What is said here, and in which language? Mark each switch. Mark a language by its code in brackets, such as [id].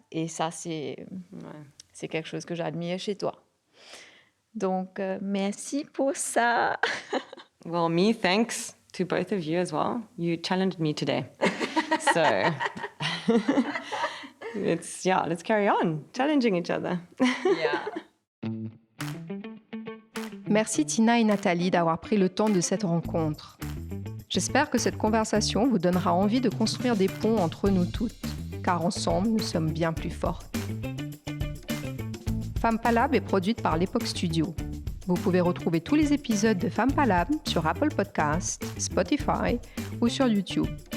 [fr] Et ça, c'est quelque chose que j'admire chez toi. Donc, merci pour ça. [en] Well, me, thanks to both of you as well. You challenged me today. So, let's carry on, challenging each other. Yeah. [fr] Merci Tina et Nathalie d'avoir pris le temps de cette rencontre. J'espère que cette conversation vous donnera envie de construire des ponts entre nous toutes, car ensemble, nous sommes bien plus fortes. Femme Palab est produite par l'Époque Studio. Vous pouvez retrouver tous les épisodes de Femme Palab sur Apple Podcasts, Spotify ou sur YouTube.